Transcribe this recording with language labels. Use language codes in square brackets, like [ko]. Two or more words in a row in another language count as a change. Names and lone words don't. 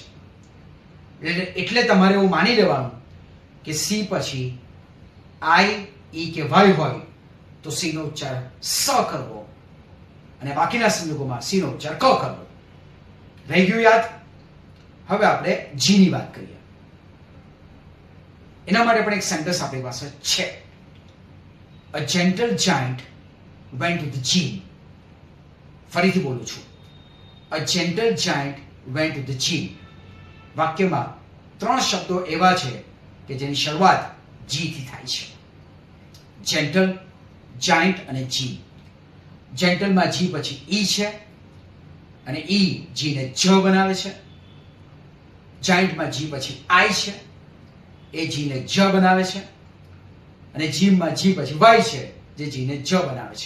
[gu] એટલે તમારે એવું માની લેવાનું કે સી પછી આઈ, ઈ કે વાય હોય તો સી નો ઉચ્ચાર સ કરવો અને બાકીના સંજોગોમાં સી નો ઉચ્ચાર ક કરવો. રહી ગયું યાદ? હવે આપણે જી ની વાત કરીએ. એના માટે પણ એક સેન્ટેન્સ આપણી પાસે છે. [en] A gentle giant went to the gym. [gu] ફરીથી બોલું છું. [en] A gentle giant went to the gym. [gu] વાક્યમાં 3 શબ્દો એવા છે કે જેની શરૂઆત જી થી થાય છે. જેન્ટલ, જાયન્ટ અને જી. જેન્ટલમાં જી પછી ઈ છે અને ઈ જી ને જ બનાવે છે. જાયન્ટમાં જી પછી આઈ છે, એ જી ને જ બનાવે છે અને જીમાં જી પછી વાય છે જે જી ને જ બનાવે છે.